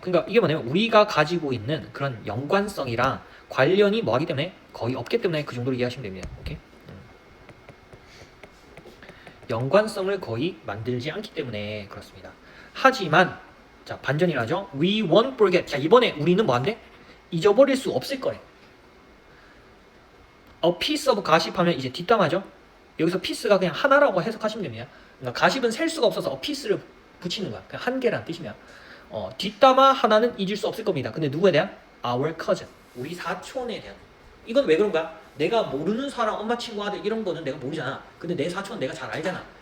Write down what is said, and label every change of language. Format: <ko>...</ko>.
<ko>그러니까 이게 뭐냐면 우리가 가지고 있는 그런 연관성이랑 관련이 뭐하기 때문에 거의 없기 때문에 그 정도로 이해하시면 됩니다. 오케이? 연관성을 거의 만들지 않기 때문에 그렇습니다. 하지만 자, 반전이라죠.</ko> <en>We won't forget.</en> <ko>자, 이번에 우리는 뭐한데? 잊어버릴 수 없을 거래. A piece of gossip 하면 이제 뒷담화죠. 여기서 piece가 그냥 하나라고 해석하시면 됩니다. 그러니까 가십은 셀 수가 없어서 a piece를 붙이는 거야. 그냥 한 개란 뜻이면. 뒷담화 하나는 잊을 수 없을 겁니다. 근데 누구에 대한?</ko> <en>Our cousin.</en> <ko>우리 사촌에 대한. 이건 왜 그런가? 내가 모르는 사람, 엄마, 친구, 아들 이런 거는 내가 모르잖아. 근데 내 사촌은 내가 잘 알잖아.</ko>